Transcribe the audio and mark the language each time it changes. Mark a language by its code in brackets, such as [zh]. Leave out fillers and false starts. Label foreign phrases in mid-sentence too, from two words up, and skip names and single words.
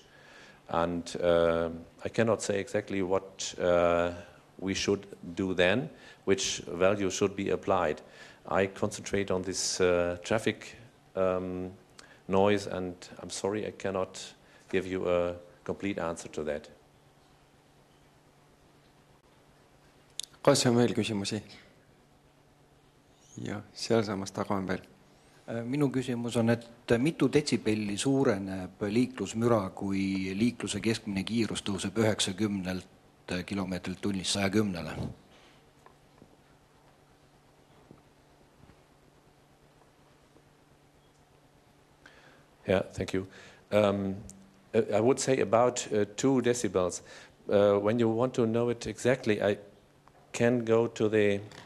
[en] And I cannot say exactly what we should do then, which value should be applied. I concentrate on this traffic noise, and I'm sorry I cannot give you a complete answer to that. [et] Kas on veel küsimusi? Ja, sealsamas taga on veel. Minu küsimus on, et mitu detsibelli suureneb liiklusmüra, kui liikluse keskmine kiirus tõuseb 90 kilomeetrilt tunnis 110-le? [en] Yeah, thank you. I would say about 2 decibels. When you want to know it exactly, I can go to the...